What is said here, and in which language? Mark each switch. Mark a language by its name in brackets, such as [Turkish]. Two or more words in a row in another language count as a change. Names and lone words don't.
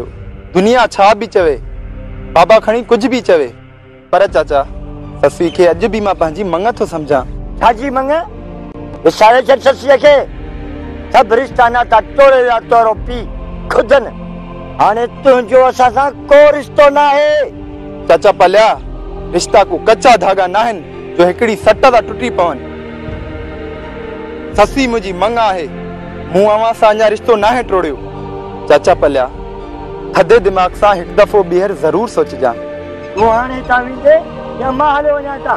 [Sindhi] दुनिया छा बि चवे, बाबा खणी कुझु बि चवे, पर चाचा ससुई खे अॼु बि मां पंहिंजी मंग थो सम्झां। छाजी मंग? विसारे छॾ ससुअ खे। सभु रिश्ता नाता तोड़े विया तोरो पीउ ख़ुदि न। हाणे तुंहिंजो असां सां को रिश्तो न आहे। चाचा पलिया, रिश्ता को कच्चा धागा न आहिनि जो हिकिड़ी सट सां टुटी पवनि। ससी मुंहिंजी मंग आहे, मूं अव्हां सां अञा रिश्तो न आहे टोड़ियो। चाचा पलिया, थधे दिमाग़ सां हिकु दफ़ो ॿीहर ज़रूर सोचजां। तूं हाणे हितां वेंदे या मां हलियो वञां हितां?